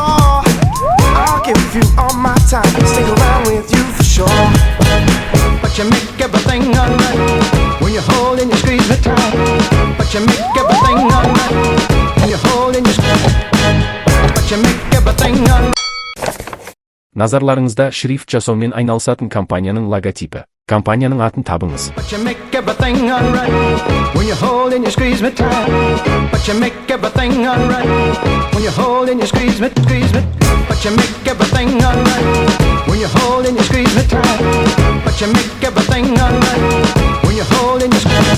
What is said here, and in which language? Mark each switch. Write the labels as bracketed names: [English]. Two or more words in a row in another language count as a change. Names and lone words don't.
[English] I'll give you all my time, stick around with you for sure. But you make everything alright when you hold and you squeeze me tight. But you make everything alright when you hold and you squeeze. But you make everything alright. [Kazakh] Назарларыңызда шрифт жасаумен айналысатын компанияның логотипі. Компанияның атын табыңыз. [English] But you make everything alright when you hold and you squeeze me tight. But you make everything alright when you hold and you squeeze me. But you make everything alright when you hold and you squeeze me tight. But you make everything alright when you hold and you squeeze.